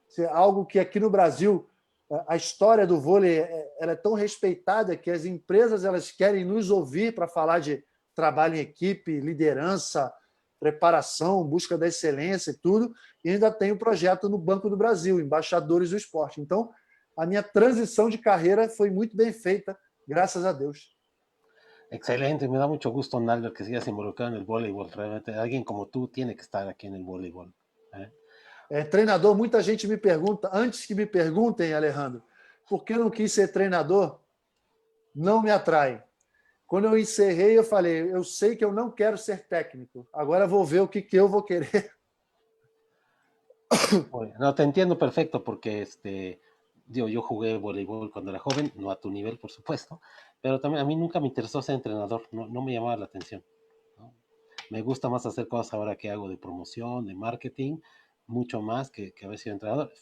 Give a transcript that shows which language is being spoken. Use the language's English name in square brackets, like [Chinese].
[Portuguese] Algo que aqui no Brasil, a história do vôlei ela é tão respeitada que as empresas elas querem nos ouvir para falar de trabalho em equipe, liderança, preparação, busca da excelência e tudo, e ainda tem o projeto no Banco do Brasil, Embaixadores do Esporte. Então, a minha transição de carreira foi muito bem feita, graças a Deus. [Spanish] Excelente, me da mucho gusto, Naldo, que sigas involucrado en el voleibol. Realmente, alguien como tú tiene que estar aquí en el voleibol. [Portuguese] Treinador, muita gente me pergunta, antes que me perguntem, Alejandro, porque não quis ser treinador, não me atrai. Quando eu encerrei, eu falei, eu sei que eu não quero ser técnico. Agora vou ver o que eu vou querer. [Spanish] No, te entiendo perfecto porque yo jugué voleibol cuando era joven, no a tu nivel, por supuesto, pero también a mí nunca me interesó ser entrenador, no me llamaba la atención, ¿no? Me gusta más hacer cosas ahora que hago de promoción, de marketing, mucho más que haber sido entrenador.